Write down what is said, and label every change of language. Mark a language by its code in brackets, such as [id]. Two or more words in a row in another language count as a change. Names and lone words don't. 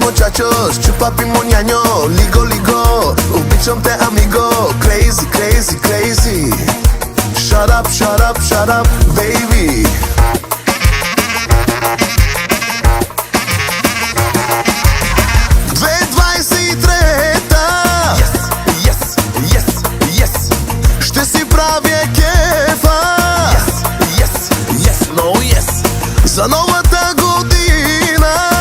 [es] muchachos, chupapi moñaño, ligo, ligo. [bg] Обичам те, amigo, [en] crazy, crazy, crazy. Shut up, shut up, shut up, baby. [bg] Ще си правя кефа. За новата година.